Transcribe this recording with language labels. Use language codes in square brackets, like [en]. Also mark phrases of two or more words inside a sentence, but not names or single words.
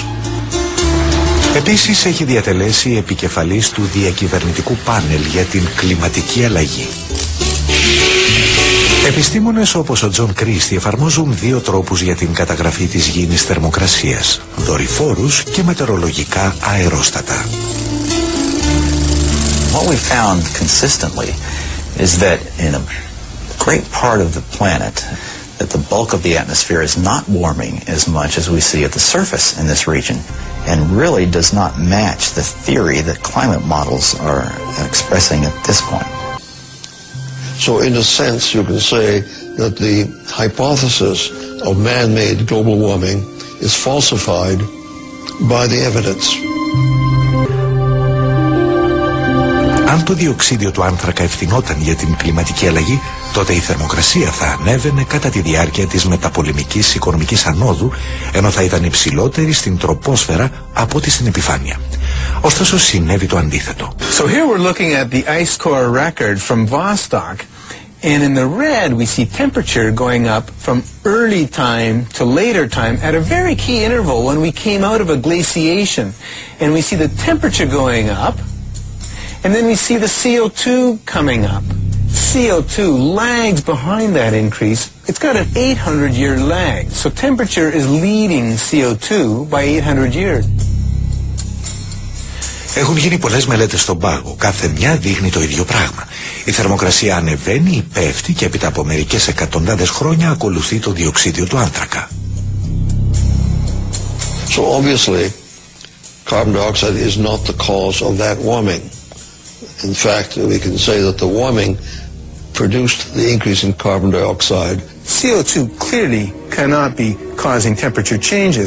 [el] Επίσης έχει διατελέσει επικεφαλής του διακυβερνητικού πάνελ για την κλιματική αλλαγή. Επιστήμονες όπως ο Τζον Κρίστη εφαρμόζουν δύο τρόπους για την καταγραφή της γήινης θερμοκρασίας: δορυφόρους και μετεωρολογικά αερόστατα. [en] What we found consistently is that in a great part of the planet that the bulk of the atmosphere is not warming as much as we see at the surface in this region, and really does not match the theory that climate models are expressing at this point. So in a sense you can say that the hypothesis of man-made global warming is falsified by the evidence. [el] Αν το διοξίδιο του άνθρακα ευθυνόταν για την κλιματική αλλαγή, τότε η θερμοκρασία θα ανέβαινε κατά τη διάρκεια της μεταπολεμικής οικονομικής ανόδου, ενώ θα ήταν υψηλότερη στην τροπόσφαιρα από ό,τι στην επιφάνεια. Ωστόσο συνέβη το αντίθετο. [en] So here we're looking at the ice core record from Vostok, and in the red we see temperature going up from early time to later time at a very key interval when we came out of a glaciation, and we see the temperature going up, and then we see the CO2 coming up. CO2 lags behind that increase. It's got an 800-year lag, so temperature is leading CO2 by 800 years. [el] Έχουν γίνει πολλές μελέτες στον πάγο. Κάθε μια δείχνει το ίδιο πράγμα. Η θερμοκρασία ανεβαίνει ή πέφτει και έπειτα από μερικές εκατοντάδες χρόνια ακολουθεί το διοξίδιο του άνθρακα. [en] So obviously carbon dioxide is not the cause of that warming. In fact, we can say that the warming produced the increase in carbon dioxide. CO2 clearly cannot be causing temperature changes.